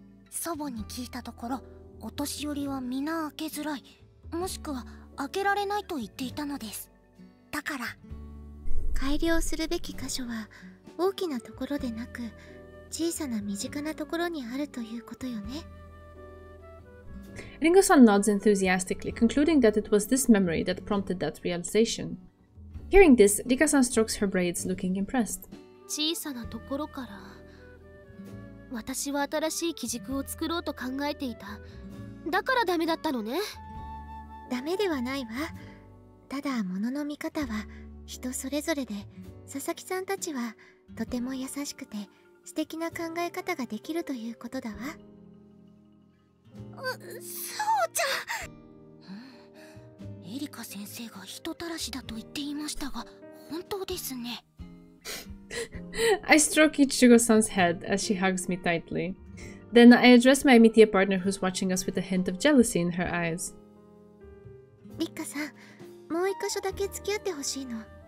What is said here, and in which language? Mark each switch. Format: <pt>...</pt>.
<ja>祖母に聞いたところ、お年寄りは皆開けづらい、もしくは開けられないと言っていたのです。だから改良するべき箇所は大きなところでなく、小さな身近なところにあるということよね。</ja> <en>Ringo-san nods enthusiastically, concluding that it was this memory that prompted that realization. Hearing this, Rika-san strokes her braids, looking impressed.</en> <ja>小さなところから。私は新しい基軸を作ろうと考えていた。だからダメだったのね。ダメではないわ。ただ物の見方は人それぞれで、佐々木さんたちはとても優しくて素敵な考え方ができるということだわ。そうちゃん。エリカ先生が人たらしだと言っていましたが、本当ですね。</ja> <en>I stroke Ichigo-san's head as she hugs me tightly. Then I address my media partner who's watching us with a hint of jealousy in her eyes.</en> <ja>リッカさん、もう一箇所だけ付き合ってほしいの。</ja>